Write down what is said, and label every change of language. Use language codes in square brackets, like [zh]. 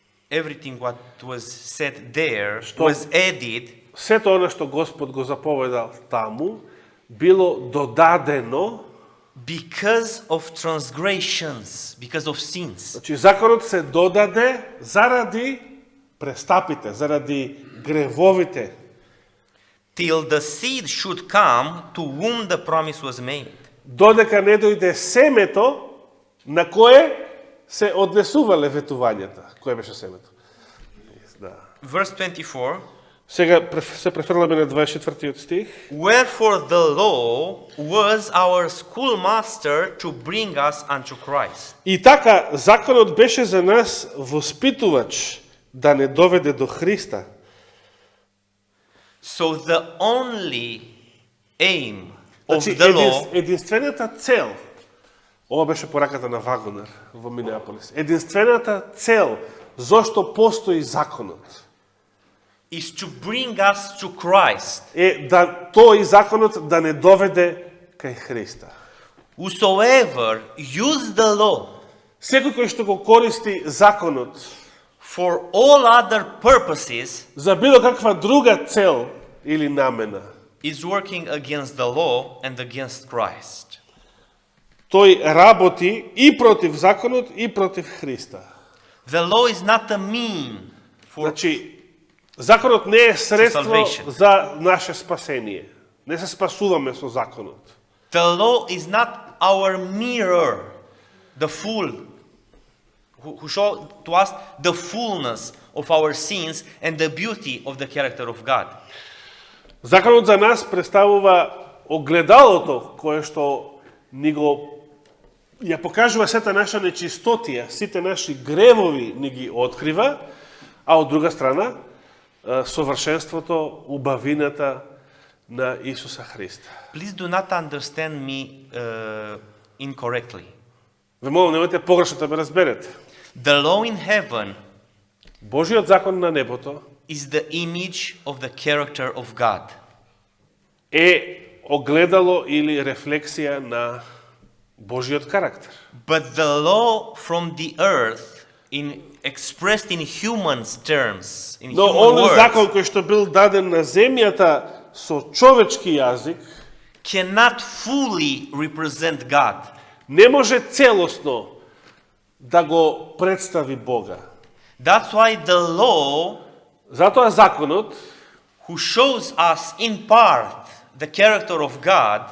[en] Everything what was said there [mk] Што- [en] was added [mk] Сето она што Господ го заповедал таму, било додадено. [en] because of transgressions, because of sins. [mk] Значи, законот се додаде заради престапите, заради гревовите, [en] Till the seed should come to whom the promise was made. [mk] додека не дојде семето на кое се однесувале ветувањата. Кое беше семето? Да. [en] Verse 24. [mk] Сега се префрламе на 24 стих. [en] Wherefore the law was our schoolmaster to bring us unto Christ. [mk] И така, законот беше за нас воспитувач да не доведе до Христа. [en] So the only aim of [mk] Значи, [en] the law [mk] единствената цел, ова беше пораката на Вагонер во Минеаполис, единствената цел зошто постои законот [en] is to bring us to Christ. [mk] е да тој законот да не доведе кај Христа. [en] Whosoever use the law [mk] Секој кој што го користи законот [en] for all other purposes [mk] за било каква друга цел или намена, [en] is working against the law and against Christ. [mk] тој работи и против законот и против Христа. [en] The law is not a mean for [mk] Значи, законот не е средство [en] salvation. [mk] за наше спасение. Не се спасуваме со законот. [en] the law is not our mirror, the full who show to us the fullness of our sins and the beauty of the character of God. [mk] Законот за нас представува огледалото кое што ни го ја покажува сета наша нечистотија, сите наши гревови ни ги открива, а од друга страна совршенството, убавината на Исуса Христа. [en] Please do not understand me incorrectly. [mk] Ве молам, немојте погрешно да ме разберете. [en] The law in heaven [mk] Божиот закон на небото [en] is the image of the character of God. [mk] е огледало или рефлексија на Божиот карактер. [en] But the law from the earth, expressed in human's terms, in [mk] Но [en] human [mk] оној [en] words, [mk] закон кој што бил даден на земјата со човечки јазик, [en] cannot fully represent God. [mk] не може целосно да го представи Бога. [en] That's why the law, [mk] Затоа законот, [en] who shows us in part the character of God,